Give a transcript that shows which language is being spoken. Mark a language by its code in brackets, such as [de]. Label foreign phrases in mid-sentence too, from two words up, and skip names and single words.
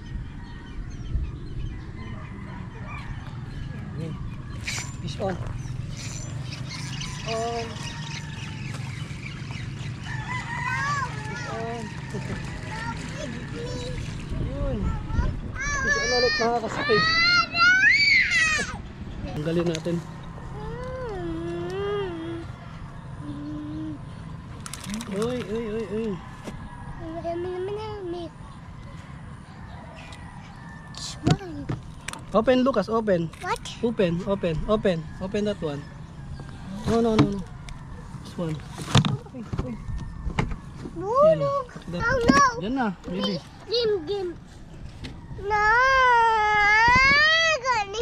[en] Fish on. on. [tl] Yun. Kasi ano ulit nakakasakit. Ang galing natin. Uy, uy, uy, uy. [en] Open, Lucas, open. What? Open, open, open. Open that one. No, no, no, no. This one. [tl] Uy, uy. [en] No, [tl] Yan [en] no. [tl] na. [en] Oh, no. [tl] Yan na, baby. [en] Game. No. Gani.